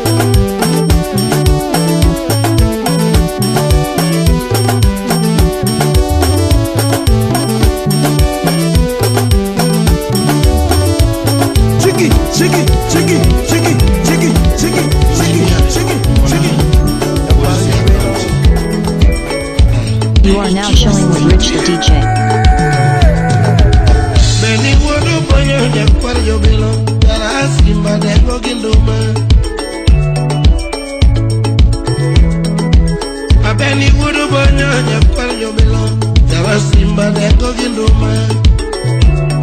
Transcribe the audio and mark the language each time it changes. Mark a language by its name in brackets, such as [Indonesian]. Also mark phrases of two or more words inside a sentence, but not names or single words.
[English] Chiki, chiki, chiki, chiki, chiki, chiki, chiki, chiki, chiki. You are now chilling with Rich the DJ. [Luo (Kenya and Tanzania)] Beni wodo bonyo nyakwar jobilo. Yara simba dengo ginduma. Abeni wodo bonyo nyakwar jobilo. Yara simba dengo ginduma.